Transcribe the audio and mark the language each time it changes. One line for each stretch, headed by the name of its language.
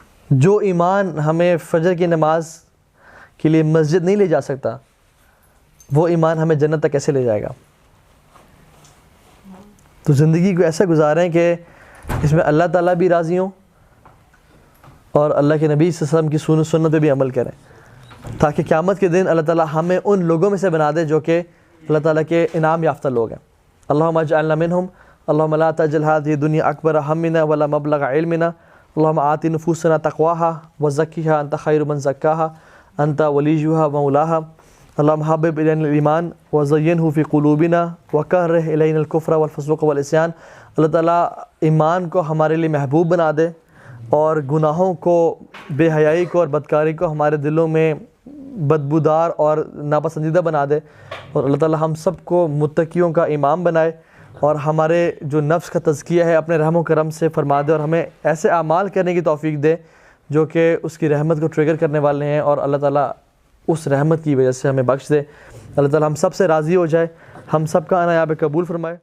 Urdu: جو ایمان ہمیں فجر کی نماز کے لیے مسجد نہیں لے جا سکتا, وہ ایمان ہمیں جنت تک کیسے لے جائے گا؟ تو زندگی کو ایسا گزاریں کہ اس میں اللہ تعالیٰ بھی راضی ہوں اور اللہ کے نبی صلی اللہ علیہ وسلم کی سنت پہ بھی عمل کریں, تاکہ قیامت کے دن اللہ تعالیٰ ہمیں ان لوگوں میں سے بنا دے جو کہ اللہ تعالیٰ کے انعام یافتہ لوگ ہیں.
Arabic: اللهم اجعلنا منهم. اللهم لا تجعل هذه الدنيا أكبر همنا ولا مبلغ علمنا. اللهم آت نفوسنا تقواها وزكها أنت خير من زكاها أنت وليها ومولاها. اللهم حبب إلينا الإيمان وزينه في قلوبنا وكره إلينا الكفر والفسوق والعصيان.
Urdu: اللہ تعالیٰ ایمان کو ہمارے لیے محبوب بنا دے اور گناہوں کو، بے حیائی کو اور بدکاری کو ہمارے دلوں میں بدبودار اور ناپسندیدہ بنا دے، اور اللہ تعالیٰ ہم سب کو متقیوں کا امام بنائے اور ہمارے جو نفس کا تزکیہ ہے اپنے رحم و کرم سے فرما دے، اور ہمیں ایسے اعمال کرنے کی توفیق دے جو کہ اس کی رحمت کو ٹریگر کرنے والے ہیں، اور اللہ تعالیٰ اس رحمت کی وجہ سے ہمیں بخش دے۔ اللہ تعالیٰ ہم سب سے راضی ہو جائے، ہم سب کا آنا یہاں پہ قبول فرمائے۔